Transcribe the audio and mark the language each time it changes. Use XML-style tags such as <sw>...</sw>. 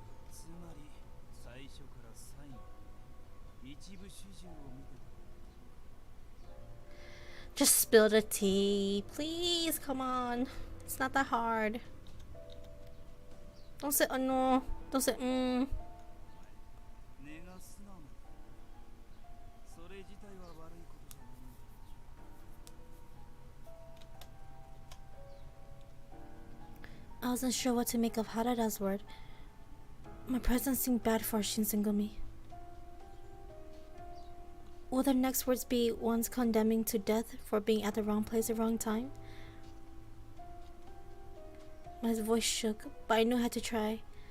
<ja>つまり最初から最後一部始終を見てた。</ja> <en>just spill the tea, please. Come on, it's not that hard. Don't say no. Don't say</en> <ja>根が素直なんだ。それ自体は悪いことじゃないんだ。</ja> <en>I wasn't sure what to make of Harada's word. My presence seemed bad for Shinsengumi. Will their next words be ones condemning to death for being at the wrong place at the wrong time? My voice shook, but I knew I had to try.</en>